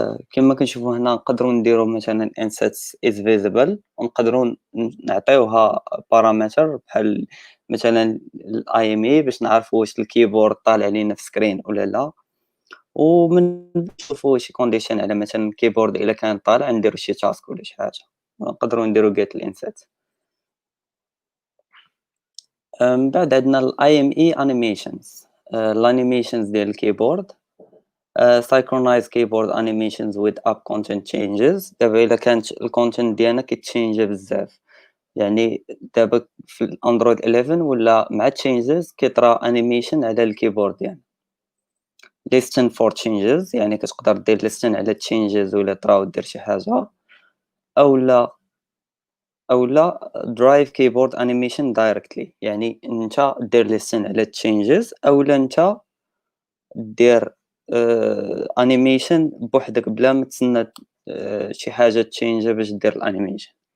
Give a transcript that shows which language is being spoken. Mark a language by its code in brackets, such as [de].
[ar] كما كنشوفوا هنا نقدروا نديروا مثلا [en] insets is visible، [ar] ونقدروا نعطيوها بارامتر بحال مثلا الاي ام اي باش نعرفوا واش الكيبورد طالع لينا في سكرين ولا لا، ومن نشوفوا شي كونديشن على مثلا الكيبورد الا كان طالع نديروا شي تاسك ولا شي حاجه، نقدروا نديروا get الانسيت. من بعد عندنا الاي ام اي انيميشنز. الانيميشنز ديال الكيبورد [en] synchronize keyboard animations with app content changes. [ar] دابا الا كانت الكونتنت ديالنا كيتشينجا بزاف، يعني دابا في الاندرويد 11 ولا مع changes كيطرا انيميشن على الكيبورد ديالنا. [en] listen for changes [ar] يعني كتقدر دير listen على changes ولا طراو دير شي حاجه، اولا [en] drive keyboard animation directly، [ar] يعني انت دير listen على changes اولا انت دير انيميشن بوحدك بلا ما تسنى شي حاجه تشينجا باش دير الانيميشن.